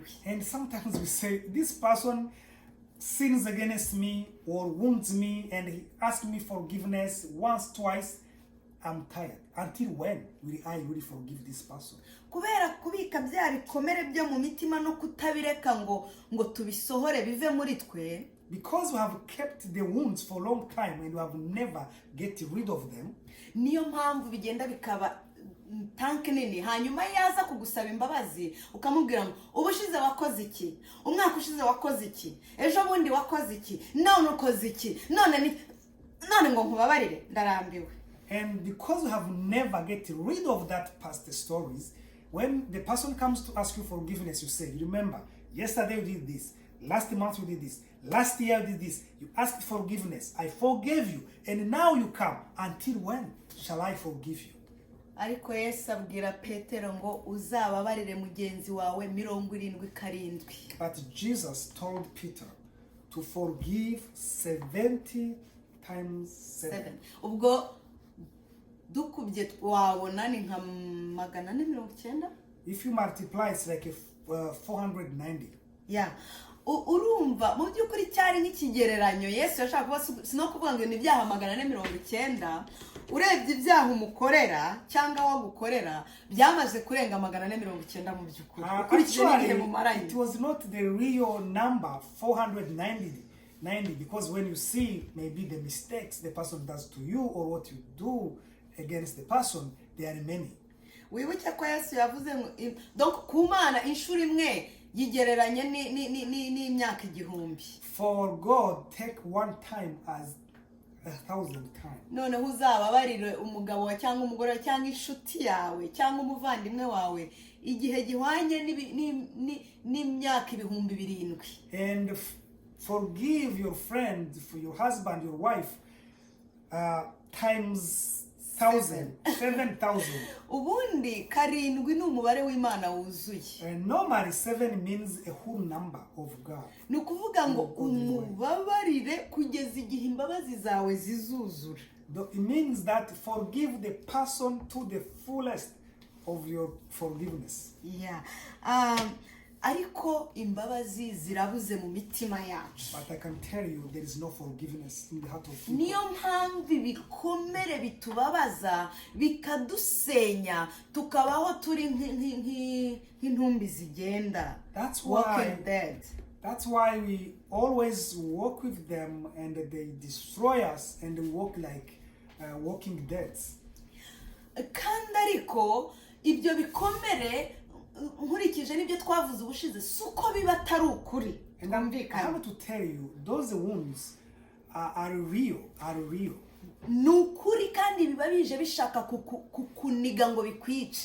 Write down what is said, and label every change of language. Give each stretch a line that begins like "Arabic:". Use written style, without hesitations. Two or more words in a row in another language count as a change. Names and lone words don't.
English: And sometimes we say this person sins against me or wounds me and he asks me forgiveness once, twice. I'm tired. Until when will I really forgive this person?
Kinyarwanda: Kubera kubika bya bikomere byo mu mitima no kutabireka ngo tubisohore bive muri twe.
English: Because we have kept the wounds for a long time and we have never get rid of them.
Kinyarwanda: Niyo mpamvu bigenda bikaba tank nini hanyuma yaza kugusaba imbabazi ukamubwira ngo ubushize wakoze iki, umwaka ushize wakoze iki, ejo bundi wakoze iki, none ukoze iki, none ngo nkubabarire ndarambiwe.
English: And because we have never get rid of that past stories, when the person comes to ask you forgiveness, you say, remember, yesterday you did this, last month you did this, last year you did this, you asked forgiveness, I forgave you, and now you come. Until when shall I forgive you?
Kinyarwanda: Ariko Yesu abwira Petero ngo uzababarire mugenzi wawe 77.
English: But Jesus told Peter to forgive 70 times 7.
Kinyarwanda: Ubwo dukubye wabona ni nka 490.
English: If you multiply, it's like 490. Yeah.
Kinyarwanda: Urumva mu byukuri cyari nk'ikigereranyo Yesu yashaka kuba sino kuvuga ngo ni ibyaha 490 urebye ibyaha umukorera cyangwa wagukorera byamaze kurenga 490 mu byukuri.
English: Actually, it was not the real number 490 because when you see maybe the mistakes the person does to you or what you do against the person, there are many.
Kinyarwanda: Wibuke ko Yesu yavuze ngo donc kumana inshuro imwe yigereranye ni imyaka 1000.
English: For God, take one time as 1,000 times.
Kinyarwanda: noneho uzababarire umugabo wawe cyangwa umugore wawe cyangwa inshuti yawe cyangwa umuvandimwe wawe igihe gihwanye n'imyaka 7,000.
English: And forgive your friend, for your husband, your wife, times 1,000, 7,000.
Kinyarwanda: ubundi 7 ni umubare w'Imana wuzuye.
English: And normally 7 means a whole number of God.
Kinyarwanda: ni ukuvuga ngo umubabarire kugeza igihe imbabazi zawe zizuzura.
English: It means that forgive the person to the fullest of your forgiveness. Yeah.
Kinyarwanda: Ariko imbabazi zirabuze mu mitima yacu.
English: But I can tell you there is no forgiveness in the heart of people.
Kinyarwanda: Niyo mpamvu ibikomere bitubabaza bikadusenya tukabaho turi nk'intumbi zigenda.
English: That's why we always walk with them and they destroy us and walk like walking dead.
Kinyarwanda: Kandi ariko ibyo bikomere nkurikije n'ibyo twavuze ubushize suko biba atari ukuri.
English: And I have to tell you, those wounds are real.
Kinyarwanda: Nukuri kandi biba bije bishaka kukuniga ngo bikwice.